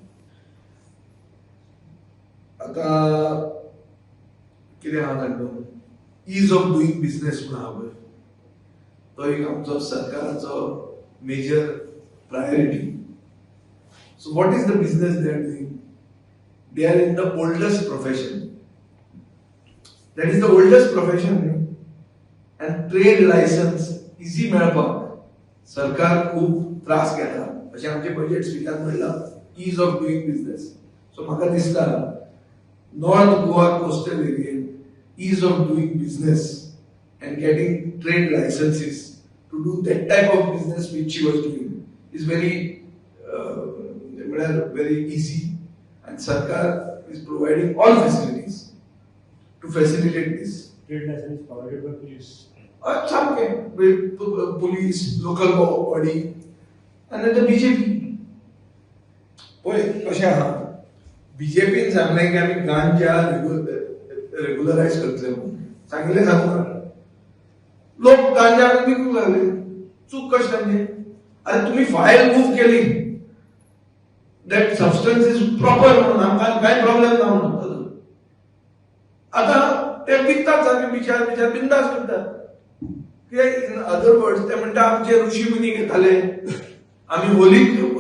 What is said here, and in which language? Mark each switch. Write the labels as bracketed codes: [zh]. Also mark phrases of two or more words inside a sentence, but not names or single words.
[kok] आता कितें आहा तांचो [en] ease of doing business [kok] म्हणून आहा पळय तो एक आमचो सरकाराचो [en] major priority so what is the business they are doing they are in the oldest profession that is the oldest profession and trade licence [kok] इझी मेळपाक सरकार खूब त्रास घेता अशें आमचे बजेट स्पिकान म्हणलां [en] ease of doing business so [kok] म्हाका दिसता नॉर्थ गोवा कोस्टल एरियेन [en] ease of doing business and getting trade licenses to do that type of business which she was doing is very easy and Sarkar is providing all facilities to facilitate this. trade license provided by police. Some can with police, local body and then the BJP. [kok] पळय कशें आहा बीजेपीन सांगलें की आमी गांजा रेग्युलरायज करतले म्हणून सांगिल्लें सांगून लोक गांजा विकूंक लागले चूक कशी तांची अरे तुम्ही फायल मूव केली [en] that substance is proper [kok] म्हणून आमकां कांय प्रॉब्लेम ना म्हणून आता ते विकतात सारके बिचार बिंदास विकतात कित्याक [en] in other words [kok] ते म्हणटा आमचे ऋषी मुनी घेताले आमी होलीक